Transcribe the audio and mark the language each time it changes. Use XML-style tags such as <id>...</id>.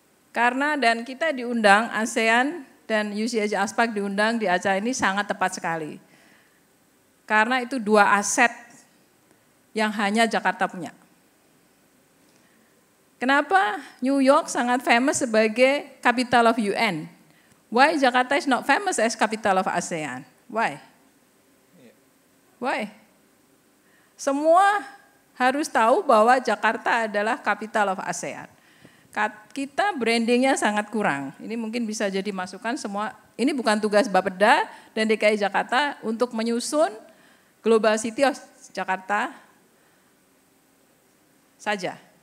<id>Karena dan kita diundang, ASEAN dan UCAJ Aspak diundang di acara ini sangat tepat sekali. Karena itu dua aset yang hanya Jakarta punya. Kenapa</id> <en>New York</en> <id>sangat</id> <en>famous sebagai capital of UN? Why Jakarta is not famous as capital of ASEAN? Why? Why?</en> <id>Semua harus tahu bahwa Jakarta adalah</id> <en>capital of ASEAN.</en> <id>Kita brandingnya sangat kurang. Ini mungkin bisa jadi masukan semua. Ini bukan tugas Bapeda dan DKI Jakarta untuk menyusun Global City of Jakarta saja.</id>